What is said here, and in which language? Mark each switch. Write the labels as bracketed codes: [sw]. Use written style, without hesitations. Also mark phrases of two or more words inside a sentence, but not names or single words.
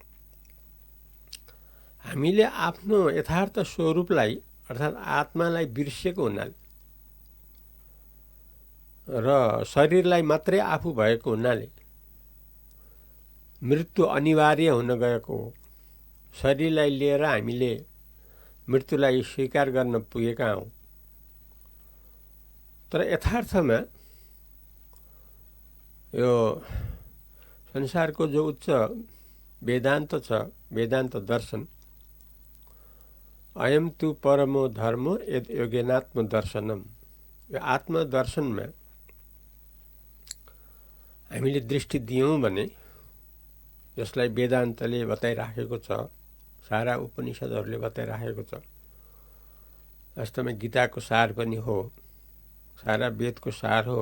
[ne] हामीले आफ्नो यथार्थ स्वरूपलाई अर्थात् आत्मालाई बिर्सेको हुनाले र शरीरलाई मात्रै आफू भएको हुनाले मृत्यु अनिवार्य हुन गएको हो। शरीरलाई लिएर हामीले मृत्युलाई स्वीकार गर्न पुगेका हौं। तर यथार्थमा यो संसारको जो उच्च वेदान्त छ, वेदान्त दर्शन, [sa] अयम तु परमो धर्मो यद योगेनात्म दर्शनम, [ne] यो आत्मदर्शनमा हामीले दृष्टि दियौं भने, जसलाई वेदान्तले बताइराखेको छ, सारा उपनिषदहरूले बताइराखेको छ, वास्तवमा गीताको सार पनि हो, सारा वेदको सार हो।